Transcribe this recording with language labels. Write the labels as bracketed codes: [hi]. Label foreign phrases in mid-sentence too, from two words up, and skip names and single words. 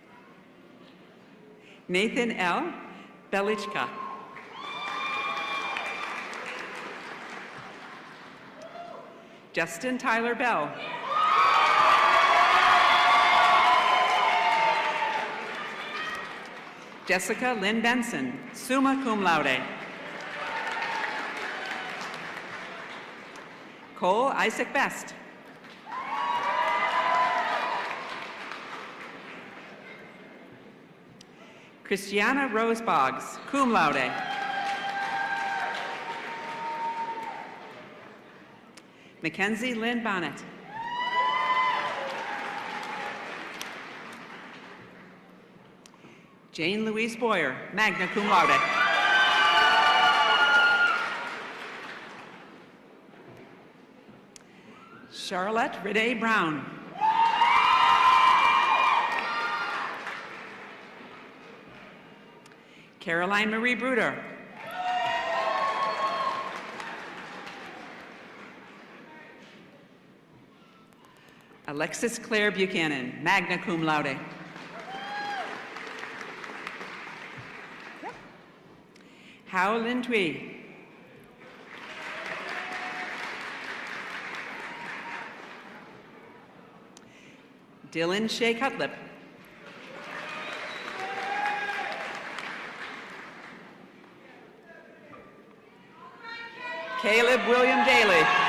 [en] Nathan L. Belichka. Justin Tyler Bell. Jessica Lynn Benson, [la] summa cum laude. [en] Cole Isaac Best. Christiana Rose Boggs, [la] cum laude. [en] Mackenzie Lynn Bonnet. Jane Louise Boyer, [la] magna cum laude. [en] Charlotte Renee Brown. Caroline Marie Bruder. Alexis Claire Buchanan, [la] magna cum laude. [en] Hao Lin Tui. Dylan Shea Cutlip. Caleb William Daly.